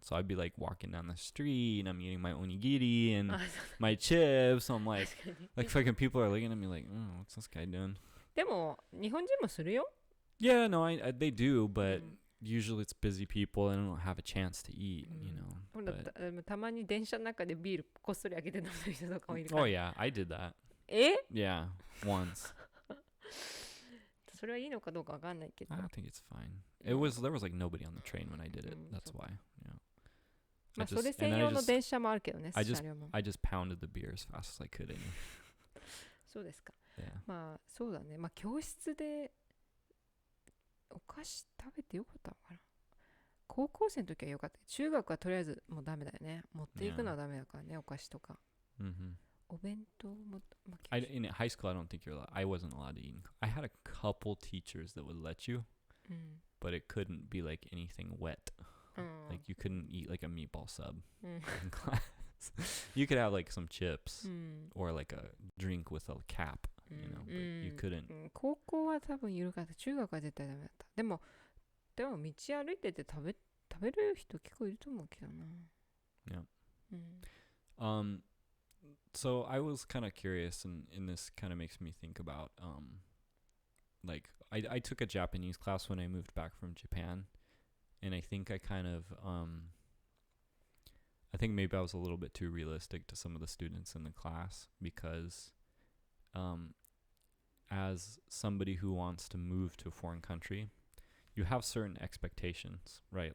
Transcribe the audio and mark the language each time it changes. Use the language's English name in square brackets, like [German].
[English] So I'd be like walking down the street and I'm eating my onigiri and my chips. So I'm like fucking people are looking at me like, oh, what's this guy doing? [Japanese] でも日本人もするよ。 [English] Yeah, no, they do, but usually it's busy people and don't have a chance to eat, you know. [Japanese] ほら、たまに電車の中でビールこっそり開けて飲んでる人とかもいるから。 [English] Oh yeah, I did that. [Japanese] え？ [English] Yeah, once. [Japanese] それはいいのかどうかわかんないけど。 [English] I don't think it's fine. There was like nobody on the train when I did it. That's why. Yeah. [Japanese] まあそれ専用の電車もあるけどね。 [English] I just pounded the beer as fast as I could. [Japanese] そうですか。 [English] Yeah. [Japanese] まあそうだね。まあ教室でお菓子食べてよかったのかな。高校生の時はよかった。中学はとりあえずもうダメだよね。持っていくのはダメだからね、お菓子とか。お弁当も、まあ、 [English] in high school, I don't think you're allowed. I wasn't allowed to eat. I had a couple teachers that would let you, but it couldn't be like anything wet. Like you couldn't eat like a meatball sub in class. You could have like some chips or like a drink with a cap, you know, but you couldn't. [Japanese] 高校は多分緩かった。中学は絶対ダメだった。でも道歩いてて食べる人結構いると思うけどな。 [English] Yeah. So I was kind of curious, and this kind of makes me think about, like I took a Japanese class when I moved back from Japan, and I think I kind of, I think maybe I was a little bit too realistic to some of the students in the class because, as somebody who wants to move to a foreign country, you have certain expectations, right?